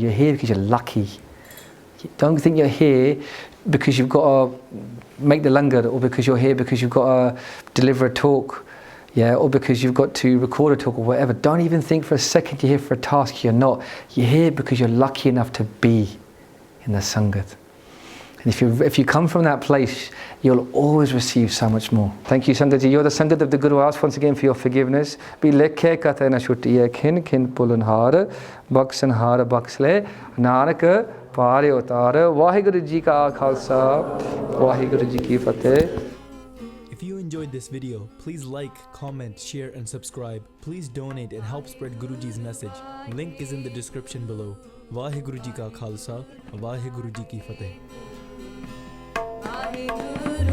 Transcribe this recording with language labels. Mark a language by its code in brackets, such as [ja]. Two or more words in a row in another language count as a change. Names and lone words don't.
[en] You're here because you're lucky. Don't think you're here because you've got to make the langar, or because you're here because you've got to deliver a talk, yeah, or because you've got to record a talk or whatever. Don't even think for a second you're here for a task. You're not. You're here because you're lucky enough to be in the Sangat. And if you come from that place, you'll always receive so much more. Thank you, [pa] ਸੰਗਤ ਜੀ. [en] You're the Sangat of the Guru. I ask once again for your forgiveness. [pa] ਬੇ ਲੇਖੇ ਕਥਾ ਨਾ ਛੁਟੀਐ ਖਿਨ ਖਿਨ ਭੂਲਣਹਾਰ ਬਖਸਣਹਾਰ ਬਖਸਲੇ ਨਾਨਕ ਪਾਰੇ ਉਤਾਰ ਵਾਹਿਗੁਰੂ ਜੀ ਕਾ ਖਾਲਸਾ ਵਾਹਿਗੁਰੂ ਜੀ ਕੀ ਫਤਿਹ [en] If you enjoyed this video, please like, comment, share and subscribe. Please donate and help spread Guruji's message. Link is in the description below. [pa] ਵਾਹਿਗੁਰੂ ਜੀ ਕਾ ਖਾਲਸਾ, ਵਾਹਿਗੁਰੂ ਜੀ ਕੀ ਫਤਿਹ.